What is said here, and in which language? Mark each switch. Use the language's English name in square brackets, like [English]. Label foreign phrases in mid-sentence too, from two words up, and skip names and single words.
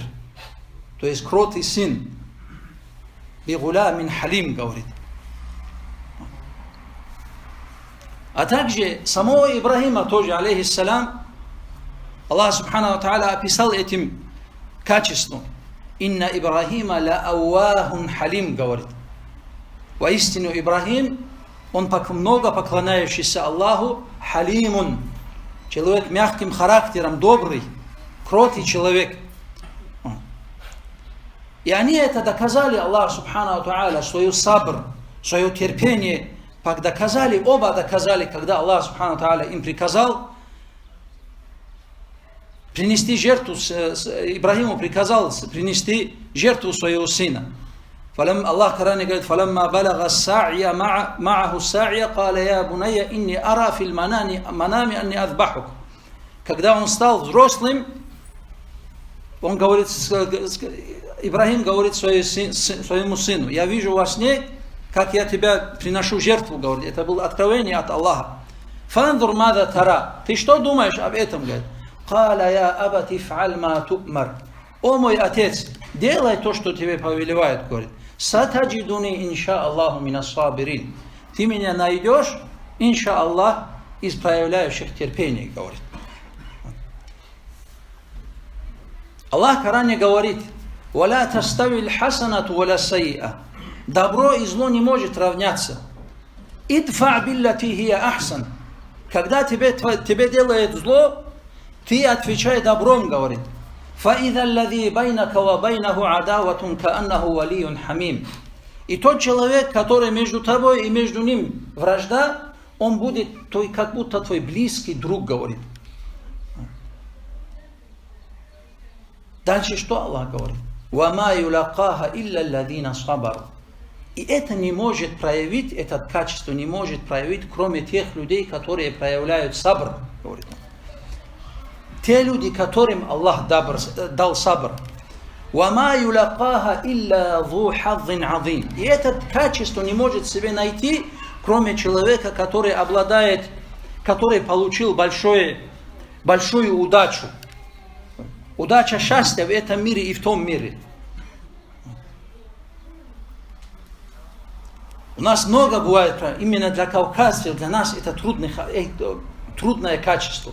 [Russian] То есть кротый сын. [Arabic] بغلام حليم, говорит. [Russian] А также самого Ибрахима тоже, алейхиссалям, [Arabic] الله سبحانه وتعالى [Russian] описал этим качеством. [Arabic] «إن إبراهيم لأواه حليم», говорит. [Russian] Воистину Ибрахим, он много поклоняющийся Аллаху, халимун, человек мягким характером, добрый, кроткий человек. И они это доказали, [Arabic] الله سبحانه تعالى, [Russian] свою сабр, свое терпение, доказали, оба доказали, когда [Arabic] الله سبحانه تعالى [Russian] им приказал принести жертву, Ибрахиму приказал принести жертву своего сына. Аллах в Коране говорит: [Arabic] «فلما بلغ السعي معه السعي قال يا بني إني أرى في المنام أني أذبحك». [Russian] Когда он стал взрослым, он говорит, Ибрахим говорит своему сыну: «Я вижу во сне, как я тебя приношу жертву», говорит. Это было откровение от Аллаха. [Arabic] «فانظر ماذا ترى». [Russian] Ты что думаешь об этом, говорит? [Arabic] «قال يا أبت افعل ما تؤمر». [Russian] О мой отец, делай то, что тебе повелевают, говорит. [Arabic] «ستجدني إن شاء الله من الصابرين». [Russian] Ты меня найдешь, [Arabic] إن شاء الله, [Russian] из проявляющих терпение, говорит. Аллах в Коране говорит: [Arabic] «ولا تستوي الحسنة ولا السيئة». [Russian] Добро и зло не может равняться. [Arabic] «ادفع بالتي هي أحسن». [Russian] Когда тебе делают зло, ты отвечай добром, говорит. [Arabic] «فإذا الذي بينك وبينه عداوة كأنه ولي حميم». [Russian] И тот человек, который между тобой и между ним вражда, он будет как будто твой близкий друг, говорит. Дальше что Аллах говорит? [Arabic] «وما يلقاها إلا الذين صبروا». [Russian] И это не может проявить, это качество не может проявить, кроме тех людей, которые проявляют сабр, говорит. Те люди, которым Аллах дал сабр. [Arabic] «وما يلقاها إلا ذو حظ عظيم». [Russian] И это качество не может себе найти, кроме человека, который обладает, который получил большую удачу. Удача, счастье в этом мире и в том мире. У нас много бывает, именно для кавказцев, для нас это трудное качество.